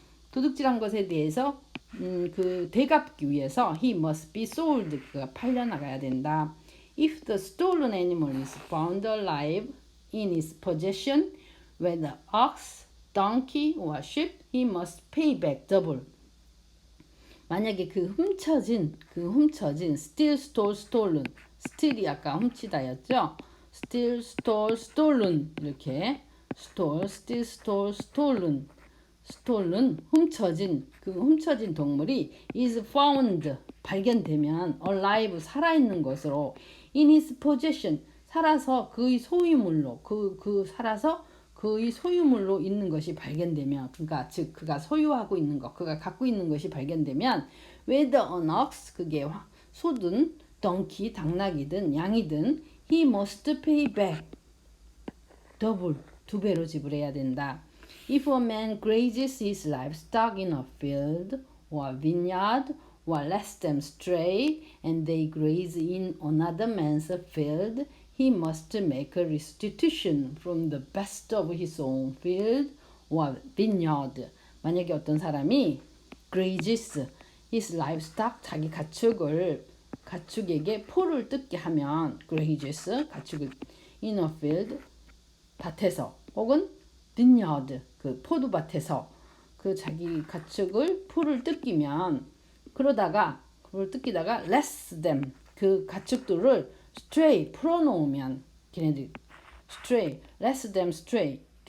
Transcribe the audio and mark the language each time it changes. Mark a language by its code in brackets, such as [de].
[ko] 도둑질한 것에 대해서 그 대갚기 위해서 [en] he must be sold. [ko] 그가 팔려나가야 된다. [en] If the stolen animal is found alive in his possession, whether ox, donkey or sheep, he must pay back double. [ko] 만약에 그 훔쳐진 [en] steal, stole, stolen steal이 아까 훔치다였죠. steal, stole, stolen 이렇게 stole, steal, stole, stolen stolen [ko] 훔쳐진 그 훔쳐진 동물이 [en] is found 발견되면 alive [ko] 살아있는 것으로 [en] in his possession [ko] 살아서 그의 소유물로 살아서 그의 소유물로 있는 것이 발견되면 그러니까 즉 그가 소유하고 있는 것 그가 갖고 있는 것이 발견되면 whether an ox 그게 소든 donkey 당나귀든 양이든 [en] he must pay back [ko] 더블 두 배로 지불해야 된다. [en] If a man grazes his livestock in a field or vineyard or lets them stray and they graze in another man's field, he must make a restitution from the best of his own field or vineyard. [ko] 만약에 어떤 사람이 [en] grazes his livestock [ko] 자기 가축에게 포를 뜯게 하면 grazes 가축을 in a field 밭에서 혹은 vineyard 그 포도밭에서 그 자기 가축을 풀을 뜯기면 그러다가 그걸 뜯기다가 lets them 그 가축들을 stray 풀어놓으면 걔네들 stray [en] lets them stray